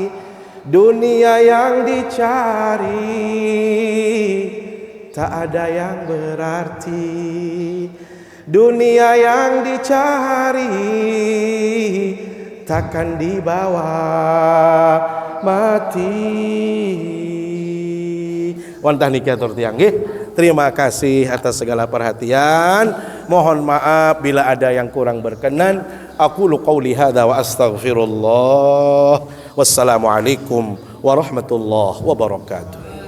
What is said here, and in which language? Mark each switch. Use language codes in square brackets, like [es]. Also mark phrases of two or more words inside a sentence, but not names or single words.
[id] Dunia yang dicari tak ada yang berarti. Dunia yang dicari takkan dibawa mati. [sas] Wantah nikah tiang nggih. [id] Terima kasih atas segala perhatian. Mohon maaf bila ada yang kurang berkenan. [ar] أقول قولي هذا وأستغفر الله. والسلام عليكم ورحمة الله وبركاته.